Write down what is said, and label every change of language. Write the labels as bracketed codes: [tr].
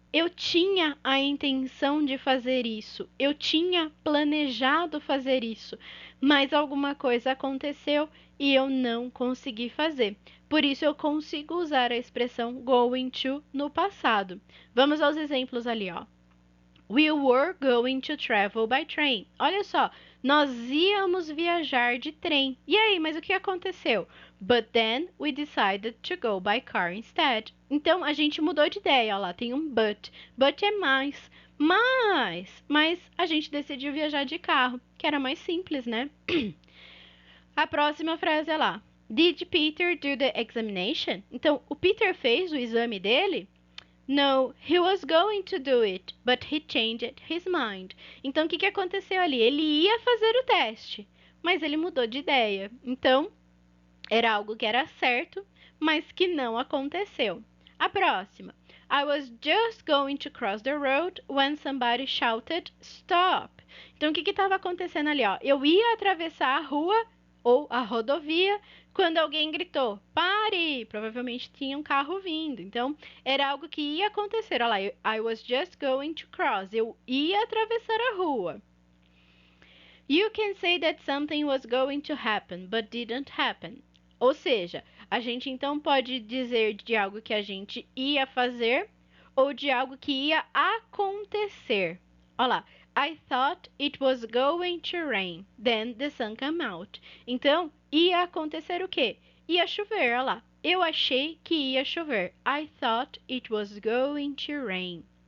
[pt] Eu tinha a intenção de fazer isso, eu tinha planejado fazer isso, mas alguma coisa aconteceu e eu não consegui fazer. Por isso eu consigo usar a expressão going to no passado. Vamos aos exemplos ali, ó. [en] We were going to travel by train. [pt] Olha só, nós íamos viajar de trem. E aí, mas o que aconteceu? [en] But then we decided to go by car instead. [pt] Então a gente mudou de ideia. Olha lá, tem um but. But é mais. Mas a gente decidiu viajar de carro, que era mais simples, né? A próxima frase é lá. [en] Did Peter do the examination? [pt] Então, o Peter fez o exame dele? [en] No, he was going to do it, but he changed his mind. [pt] Então, o que aconteceu ali? Ele ia fazer o teste, mas ele mudou de ideia. Então, era algo que era certo, mas que não aconteceu. A próxima. [en] I was just going to cross the road when somebody shouted stop. [pt] Então, o que estava acontecendo ali? Ó? Eu ia atravessar a rua ou a rodovia quando alguém gritou, pare! Provavelmente tinha um carro vindo. Então, era algo que ia acontecer. Olha lá, [en] I was just going to cross. [pt] Eu ia atravessar a rua. [en] You can say that something was going to happen, but didn't happen. [pt] Ou seja, a gente então pode dizer de algo que a gente ia fazer ou de algo que ia acontecer. Olha lá. [en] I thought it was going to rain. Then the sun came out. [pt] Então, ia acontecer o quê? Ia chover, olha lá. Eu achei que ia chover. [en] I thought it was going to rain.